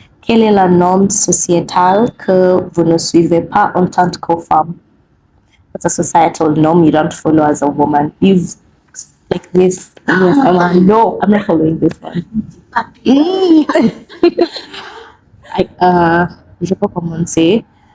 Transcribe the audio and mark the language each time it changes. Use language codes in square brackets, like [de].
[fr] Quelle est la norme sociétale que vous ne suivez pas en tant que femme? [en] What's a societal norm you don't follow as a woman? You've like this. Yes, no, I'm not following this one. [fr] Je sais pas comment c'est.